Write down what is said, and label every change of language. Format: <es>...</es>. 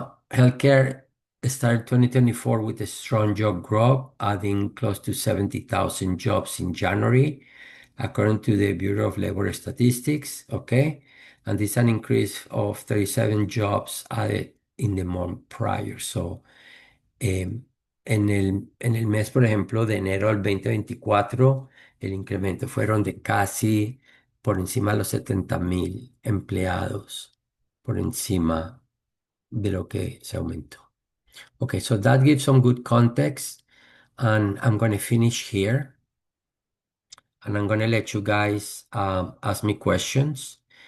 <en>Healthcare started 2024 with a strong job growth, adding close to 70,000 jobs in January, according to the Bureau of Labor Statistics. Okay. And this is an increase of 37 jobs added in the month prior.</en> <es>So, em, en el mes, por ejemplo, de enero al 2024, el incremento fueron de casi por encima de los 70,000 empleados, por encima de lo que se aumentó.</es> <en>Okay, so that gives some good context, and I'm going to finish here, and I'm going to let you guys ask me questions.</en>